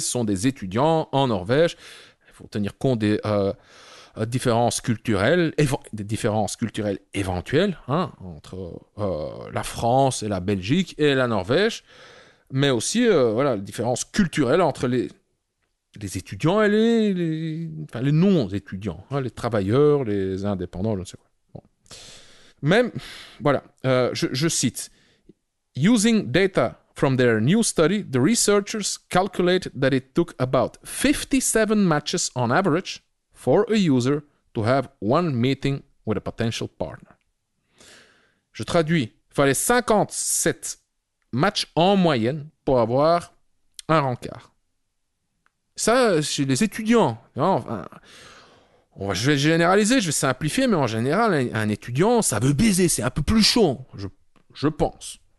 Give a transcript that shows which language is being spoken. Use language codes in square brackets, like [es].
[fr] Ce sont des étudiants en Norvège. Il faut tenir compte des différences culturelles, des différences culturelles éventuelles hein, entre la France et la Belgique et la Norvège, mais aussi voilà, les différences culturelles entre les étudiants et les non-étudiants, hein, les travailleurs, les indépendants, je ne sais quoi. Bon. Même, voilà, je cite. [en] Using data from their new study, the researchers calculate that it took about 57 matches on average for a user to have one meeting with a potential partner. [fr] Je traduis. Il fallait 57 matchs en moyenne pour avoir un rencard. Ça, chez les étudiants, enfin, je vais généraliser, je vais simplifier, mais en général, un étudiant, ça veut baiser, c'est un peu plus chaud, je pense.